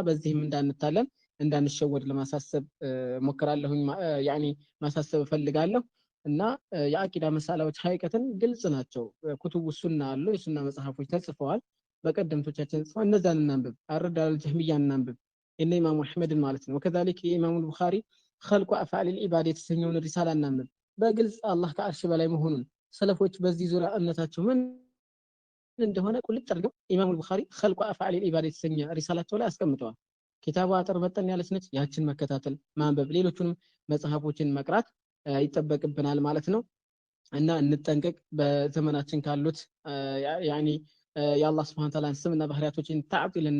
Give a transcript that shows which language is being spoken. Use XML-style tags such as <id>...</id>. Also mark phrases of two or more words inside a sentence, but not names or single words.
<am>በዚህም እንዳንታለን እንዳንሸወድ ለማሳሰብ ሞከራለሁኝ ያኒ ማሳሰብ ፈልጋለሁ እና የአቂዳ መሳላዎች ሐቂቀተን ግልጽ ናቸው</am> <ar>كتب السنة</ar> <am>አሉ የሱና መጽሐፎች ተጽፈዋል በቀደምቶቻችን ጽፈው እነዛን እናንብብ</am> <ar>الرد الجهمية</ar> <am>እናንብብ እነ ኢማሙ አህመድን ማለት ነው ወከዛሊክ የኢማሙ ቡኻሪ خلق افعال العباد የተሰኘውን ሪሳላ እናንብብ በግልጽ አላህ ከአርሽ በላይ መሆኑን ሰለፎች በዚህ ዙሪያ እምነታቸው ምን እንደሆነ ቁልጭ አድርገው ኢማሙ ቡኻሪ خلق افعال العباد የተሰኘ ሪሳላቸው ላይ አስቀምጠዋል ኪታቡ አጥር በጠን ያለች ነች ያችን መከታተል ማንበብ ሌሎቹንም መጽሐፎችን መቅራት ይጠበቅብናል ማለት ነው እና እንጠንቀቅ በዘመናችን ካሉት ያኒ የአላህ</am> <ar>سبحانه تعالى</ar> <am>ስምና ባህሪያቶችን ተዓጢልና</am>